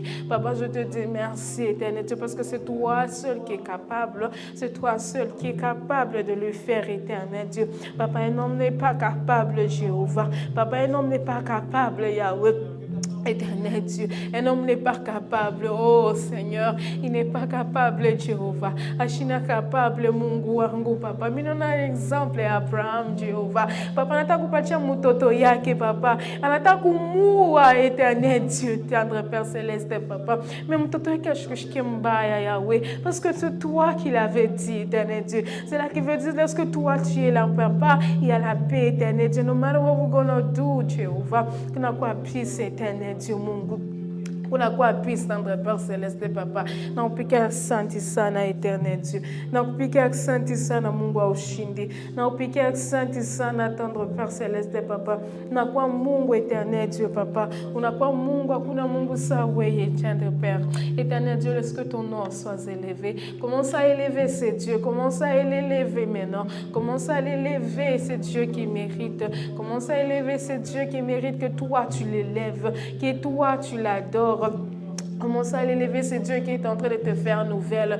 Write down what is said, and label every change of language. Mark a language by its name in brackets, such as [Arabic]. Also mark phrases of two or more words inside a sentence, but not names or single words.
[French] Papa, je te dis merci, éternel Dieu, parce que c'est toi seul qui est capable, c'est toi seul qui est capable de le faire, éternel Dieu. Papa, un homme n'est pas capable, Jéhovah. Papa, un homme n'est pas capable, Yahweh. Éternel Dieu, un homme n'est pas capable, oh Seigneur, il n'est pas capable, Jéhovah. [Swahili] Ashina capable, Mungu wangu, Papa. Mimi naona exemple ya Abraham, Jéhovah. Papa, anataka kupatia mtoto yake, Papa. Anataka kumuua, [French] Éternel Dieu, tendre Père Céleste, Papa. [Swahili] Mais mtoto yake ashikushike mbaya, [French] Yahweh, parce que c'est toi qui l'avais dit, Éternel Dieu. C'est là qui veut dire, lorsque toi tu es là, Papa, il y a la paix, Éternel Dieu. [English] No matter what we're gonna do, [Swahili] Jéhovah, tunakuwa peace, [French] Éternel Dieu Mungu. [Swahili] Unakuwa peace, [French] tendre Père Céleste, Papa. [Swahili] Nakupigia asante sana, [French] Éternel Dieu. [Swahili] Nakupigia asante sana, Mungu wa ushindi. Nakupigia asante sana, [French] tendre Père Céleste, Papa. [Swahili] Unakuwa Mungu, [French] Éternel Dieu, Papa. [Swahili] Unakuwa Mungu, hakuna Mungu sawa wewe, [French] tendre Père. Éternel Dieu, laisse que ton nom soit élevé. Commence à élever ce Dieu. Commence à l'élever maintenant. Commence à l'élever, ce Dieu qui mérite. Commence à élever ce Dieu qui mérite que toi tu l'élèves, que toi tu l'adores. Commence à élever ce Dieu qui est en train de te faire nouvelle.